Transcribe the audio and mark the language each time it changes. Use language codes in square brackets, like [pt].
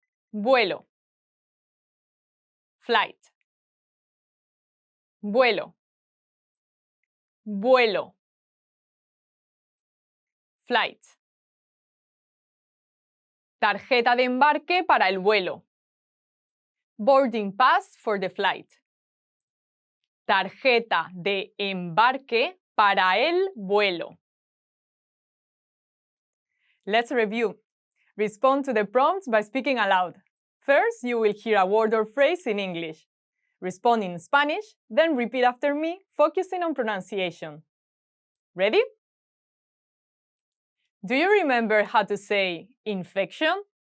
[es] Vuelo. Flight. Vuelo. Vuelo. [en] Flight. [es] Tarjeta de embarque para el vuelo. [en] Boarding pass for the flight. [es] Tarjeta de embarque para el vuelo. [en] Let's review. Respond to the prompts by speaking aloud. First, you will hear a word or phrase in English. Respond in Spanish, then repeat after me, focusing on pronunciation. Ready? Do you remember how to say infection?